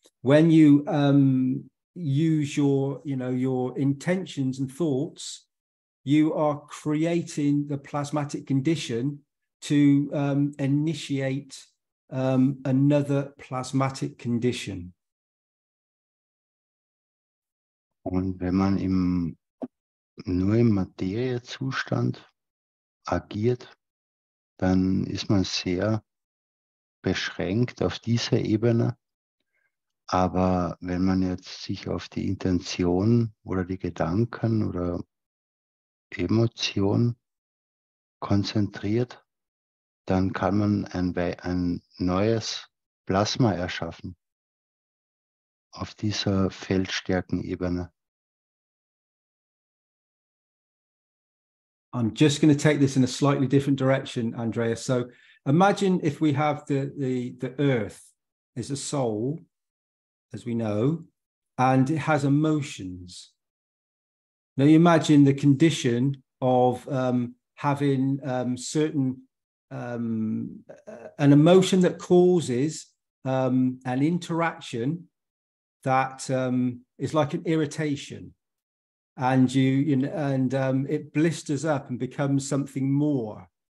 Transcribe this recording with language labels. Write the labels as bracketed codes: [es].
[en] When you use your intentions and thoughts, you are creating the plasmatic condition to initiate another plasmatic condition. [de] Und wenn man nur im Materiezustand agiert, dann ist man sehr beschränkt auf dieser Ebene. Aber wenn man jetzt sich auf die Intention oder die Gedanken oder Emotion konzentriert, dann kann man ein neues Plasma erschaffen auf dieser Feldstärkenebene. [en] I'm just going to take this in a slightly different direction, Andreas. So imagine if we have the earth is a soul, as we know, and it has emotions. Now you imagine the condition of having certain an emotion that causes an interaction that is like an irritation, and it blisters up and becomes something more.